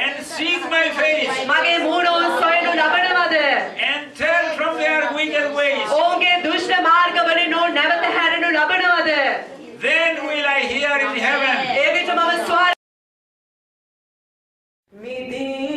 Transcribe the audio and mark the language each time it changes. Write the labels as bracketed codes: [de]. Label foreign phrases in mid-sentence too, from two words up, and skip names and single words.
[en] seek my face [si] මගේ මූණ ඔවුන් සොයනු ලබනවද? [en] and turn from their wicked ways, [si] ඔවුන්ගේ දුෂ්ට මාර්ගවලින් ඔවුන් නැවත හැරෙනු ලබනවද? [en] then will I hear in heaven. [si] ඒ විට මම ස්වර්ග